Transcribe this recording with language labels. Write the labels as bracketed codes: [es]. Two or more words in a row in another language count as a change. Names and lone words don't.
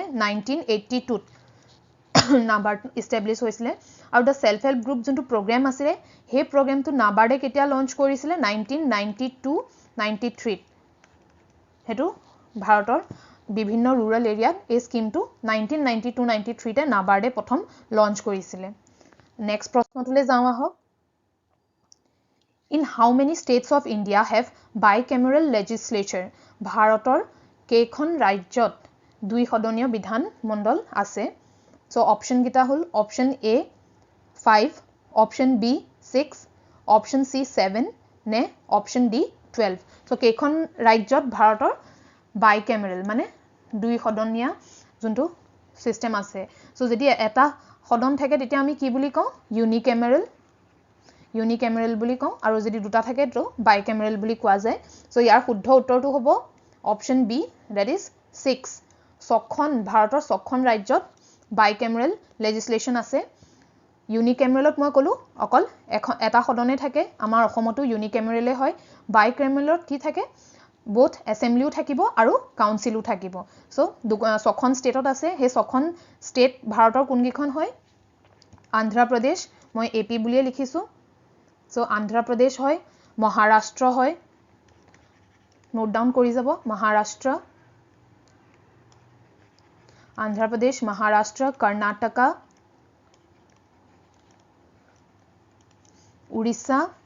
[as] 1982 নাবাৰ্ড ইষ্টাব্লিছ হৈছিলে আৰু [en] the self help group [as] যোনটো প্ৰগ্ৰেম আছিলে সেই প্ৰগ্ৰেমটো নাবাৰ্ডে কেতিয়া লঞ্চ কৰিছিলে 1992-93 সেইটো ভাৰতৰ বিভিন্ন [en] rural area [as] এই স্কিমটো 1992-93 তে নাবাৰ্ডে প্ৰথম লঞ্চ কৰিছিলে নেক্সট প্ৰশ্নটোলৈ যাওঁ আহক [en] In how many states of India have bicameral legislature? [as] ভাৰতৰ কেইখন ৰাজ্যত দুই সদনীয় বিধান মণ্ডল আছে সো অপশন কিটা হল অপশন A 5 অপশন B 6 অপশন C 7 নে অপশন D 12 সো কেইখন ৰাজ্যত ভাৰতৰ bicameral মানে দুই সদনীয় যোনটো সিস্টেম আছে সো যদি এটা সদন থাকে তেতিয়া আমি কি বুলি কওঁ unicameral বুলি কওঁ আৰু যদি দুটা থাকে তো bicameral বুলি কোৱা যায় সো ইয়াৰ শুদ্ধ উত্তৰটো হ'ব অপশন বি [en] that is 6 [as] ছখন ভাৰতৰ ছখন ৰাজ্যত bicameral legislation আছে unicameralত মই কলো অকল এটা সদনে থাকে আমাৰ অসমতো unicameralে হয় bicameralত কি থাকে [en] both assembly [as] ও থাকিব আৰু councilও থাকিব সো ছখন ষ্টেটত আছে হে ছখন ষ্টেট ভাৰতৰ কোনকিখন হয় আন্ধ্ৰ প্ৰদেশ মই এপি বুলিয়ে লিখিছো সো আন্ধ্ৰ প্ৰদেশ হয় মহাৰাষ্ট্ৰ হয় [en] note down [as] কৰি যাব মহাৰাষ্ট্ৰ আন্ধ্ৰ প্ৰদেশ মহাৰাষ্ট্ৰ কৰ্ণাটক উৰিষ্যা